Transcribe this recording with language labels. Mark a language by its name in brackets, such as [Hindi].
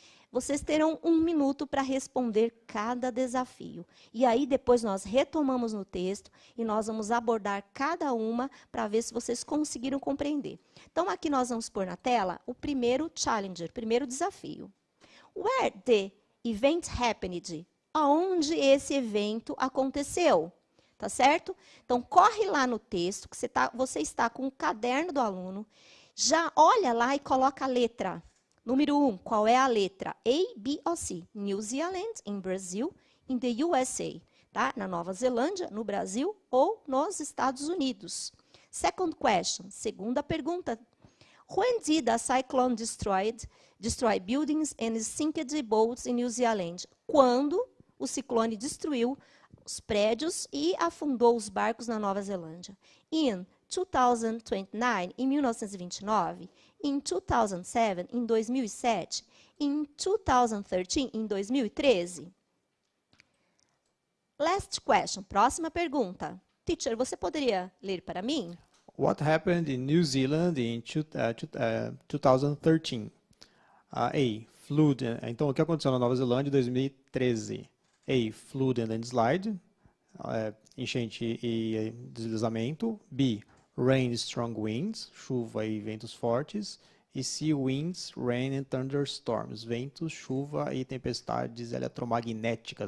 [Portuguese] Vocês terão 1 minuto para responder cada desafio. E aí, depois, nós retomamos no texto e nós vamos abordar cada uma para ver se vocês conseguiram compreender. Então, aqui nós vamos pôr na tela o primeiro challenger, primeiro desafio. [English] Where the event happened? [Portuguese] Aonde esse evento aconteceu? Tá certo? Então, corre lá no texto, que você está com o caderno do aluno, já olha lá e coloca a letra. Número 1, qual é a letra? A, B ou C? [English] New Zealand, in Brazil, in the USA. Tá? [Portuguese] Na Nova Zelândia, no Brasil ou nos Estados Unidos. [English] Second question, [Portuguese] segunda pergunta. [English] When did a cyclone destroy buildings and sinked boats in New Zealand? [Portuguese] Quando o ciclone destruiu os prédios e afundou os barcos na Nova Zelândia? [English] In 2029, em 1929, in 2007, em 2007, in 2013, em 2013. Last question, [Portuguese] próxima pergunta. Teacher, você poderia ler para mim? [English] What happened in New Zealand in 2013? A. Flood. [Portuguese] Então, o que aconteceu na Nova Zelândia em 2013? [English] A. Flood and landslide. [Portuguese] Enchente e deslizamento. [English] B. Rain, strong winds, [Portuguese] chuva e ventos fortes. E C, [English] winds, rain and thunderstorms, [Portuguese] ventos, chuva e tempestades eletromagnéticas.